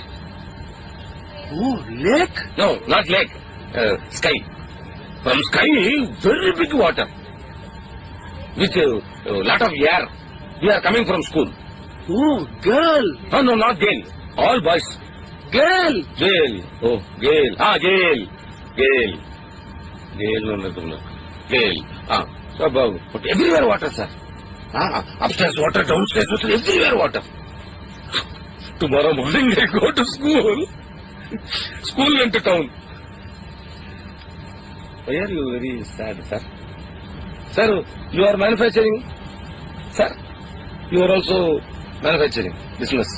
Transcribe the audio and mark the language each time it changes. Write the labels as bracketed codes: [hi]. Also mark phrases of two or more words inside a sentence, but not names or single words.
[en] Oh, lake? No, not lake. Sky. From sky, very big water. With a lot of air. We are coming from school. Oh, girl. No, not girl. All boys. Girl. Gale. Oh, Gale. Gale. No. Gale. But everywhere water, sir. Upstairs water, downstairs water, everywhere water. Tomorrow morning I go to school. School went to town. Why are you very sad, sir? Sir, you are manufacturing. Sir, you are also manufacturing business.